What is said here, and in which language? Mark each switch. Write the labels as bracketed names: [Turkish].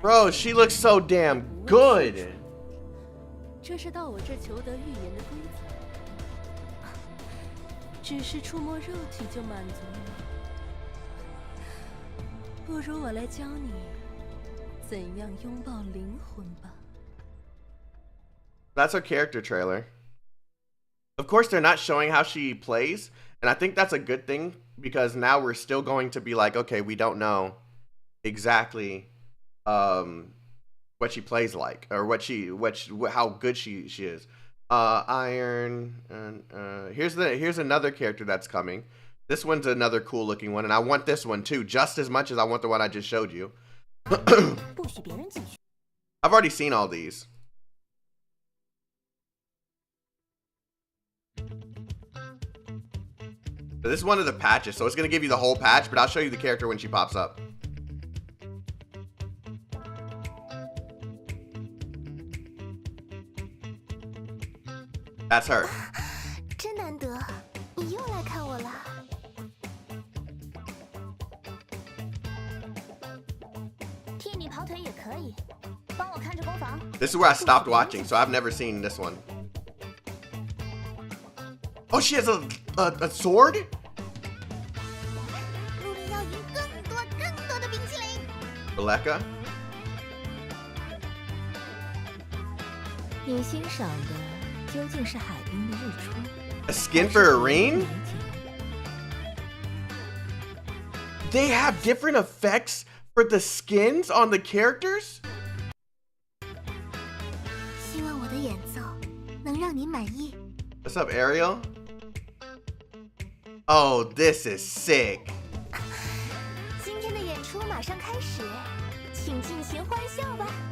[English] Bro, she looks so damn good. [Chinese] 这是到我这求得预言的规则。只是触摸肉体就满足了吗？不如我来教你怎样拥抱灵魂吧。 [English] That's her character trailer. Of course, they're not showing how she plays, and I think that's a good thing, because now we're still going to be like, okay, we don't know exactly what she plays like, or how good she is. Iron, and here's another character that's coming. This one's another cool looking one, and I want this one too, just as much as I want the one I just showed you. I've already seen all these. But this is one of the patches, so it's gonna give you the whole patch, but I'll show you the character when she pops up. That's her. [Chinese] 真难得，你又来看我了。替你跑腿也可以，帮我看着攻防。 [English] This is where I stopped watching, so I've never seen this one. Oh, she has a sword? [Chinese] 路林要赢更多的冰淇淋。 [English] Rebecca? [Chinese] 你欣赏的究竟是海滨的日出， [English] A skin for a ring? They have different effects for the skins on the characters? [Chinese] 希望我的演奏能让您满意。 [English] What's up, Ariel? Oh, this is sick. [Chinese] 今天的演出马上开始，请尽情欢笑吧。